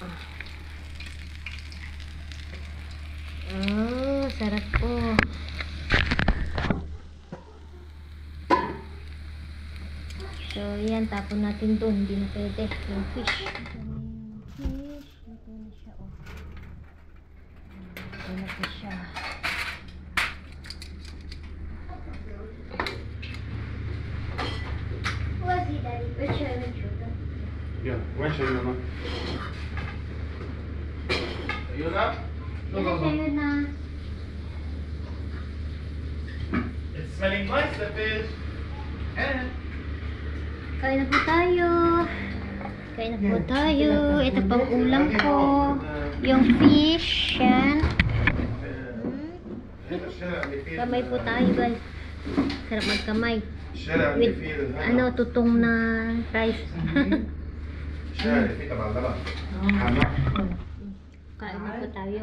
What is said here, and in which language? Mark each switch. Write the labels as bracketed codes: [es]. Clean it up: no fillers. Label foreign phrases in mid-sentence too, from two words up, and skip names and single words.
[tl] Oh, sarap po. So, yan. Tapon natin doon. Hindi na pwede. Yung fish. Yung fish. Ito na siya, oh. Ito na po siya. [en] Was he, Daddy? Which children? Yeah, [ar] وين شايلنا؟ شايلنا؟ [tl] Ayun na. [en] It's smelling nice, the fish. And [tl] Kain na po tayo. Kain na po tayo. Ito pang ulam ko. Yung fish. Yan. [ar] هذا الشارع اللي فيه [tl] Kamay po tayo, guys. Sarap magkamay. [ar] الشارع اللي [tl] With, [ar] فيه [tl] ano, tutong na rice. [ar] الشارع اللي فيه تبع اللبن حمام [tl] Kain na po tayo.